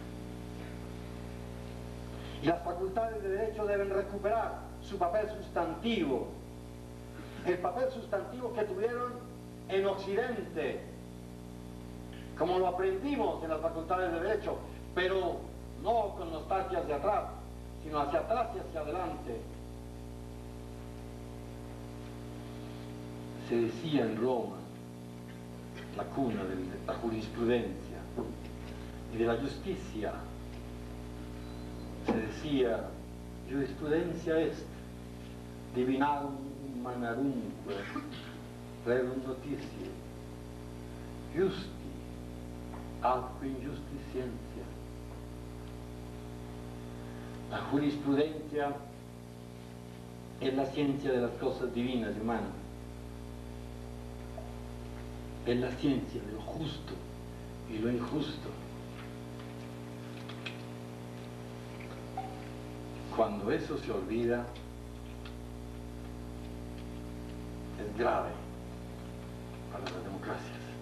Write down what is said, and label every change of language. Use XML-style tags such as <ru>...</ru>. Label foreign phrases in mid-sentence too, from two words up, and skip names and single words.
<es>Y las facultades de derecho deben recuperar su papel sustantivo, el papel sustantivo que tuvieron en Occidente, como lo aprendimos en las facultades de derecho, pero no con nostalgia hacia atrás, sino hacia atrás y hacia adelante. Se decía en Roma la cuna de la jurisprudencia y de la justicia. Se decía,</es> <la>jurisprudencia est, divinarum humanarumque, rerum noticia, justi, atque injusticientia.</la> <es>La jurisprudencia es la ciencia de las cosas divinas y humanas. Es la ciencia de lo justo y lo injusto. Cuando eso se olvida, es grave para las democracias.</es>